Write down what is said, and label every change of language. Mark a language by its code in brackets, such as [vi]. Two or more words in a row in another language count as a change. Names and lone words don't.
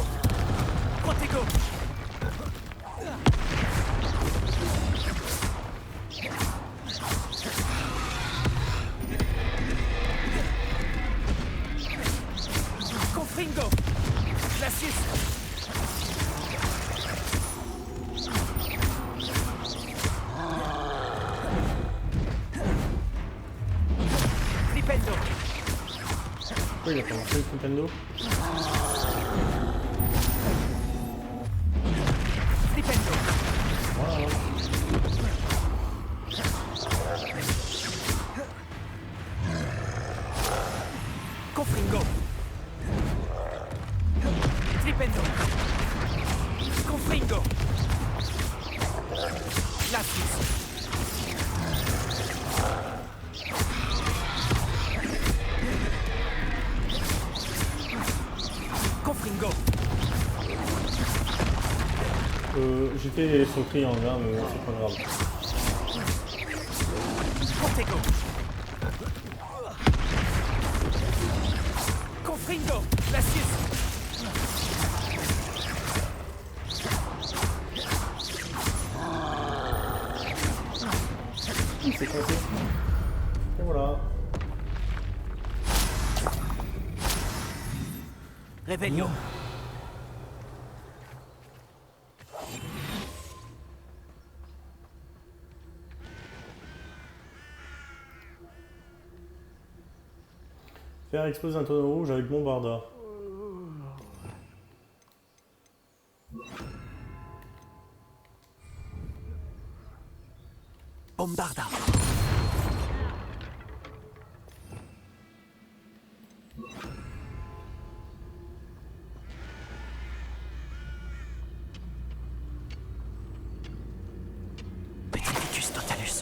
[fr] Protego. Confringo. Glacius. Flipendo. Pourquoi il a commencé le Nintendo? Flipendo. Voilà. Confringo. Flipendo. Confringo. Glacius. Confringo. J'étais sur le triangle, hein, mais c'est pas grave. Protego. Confringo. Glacius. C'est coincé. Et voilà. Revelio. Faire exploser un tonneau rouge avec Bombarda. Bombarda. [la] Petrificus totalus.